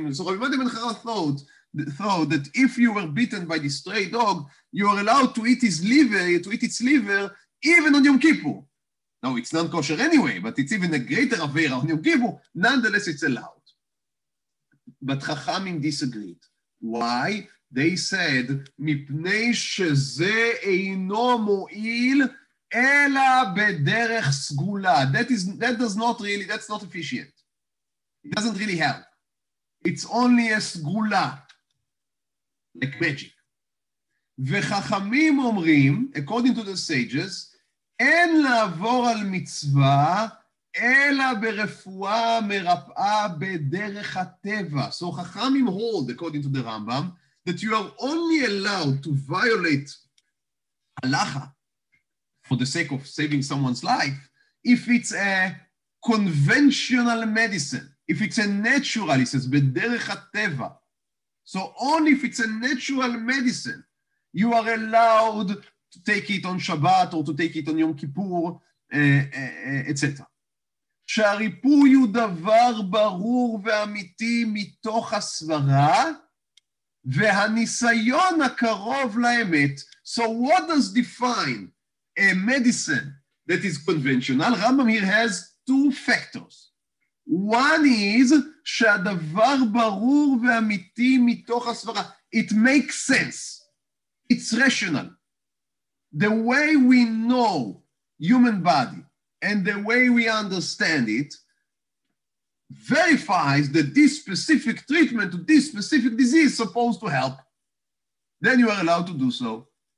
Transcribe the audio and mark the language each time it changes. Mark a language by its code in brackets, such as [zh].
[en] So Rabbi Mattia ben Harash thought that if you were bitten by the stray dog, you are allowed to eat its liver, even on Yom Kippur. Now, it's not kosher anyway, but it's even a greater avera on Yom Kippur. Nonetheless, it's allowed. But Chachamim disagreed. Why? [he] They said, מפני שזה אינו מועיל, אלא בדרך סגולה. [en] That's not efficient. It doesn't really help. It's only a סגולה. Like magic. [he] וחכמים אומרים, [en] according to the sages, [he] אין לעבור על מצווה, אלא ברפואה מרפאה בדרך הטבע. [en] So חכמים hold, according to the Rambam, that you are only allowed to violate halacha for the sake of saving someone's life if it's a conventional medicine, if it's a natural, he says, [he] בדרך הטבע. [en] So only if it's a natural medicine, you are allowed to take it on Shabbat or to take it on Yom Kippur, etc. [he] שהריפוי הוא דבר ברור ואמיתי מתוך הסברה, והניסיון הקרוב לאמת. [en] So what does define a medicine that is conventional? Rambam here has two factors. One is [he] שהדבר ברור ואמיתי מתוך הסברה. [en] It makes sense. It's rational. The way we know human body and the way we understand it verifies that this specific treatment to this specific disease is supposed to help. Then you are allowed to do so.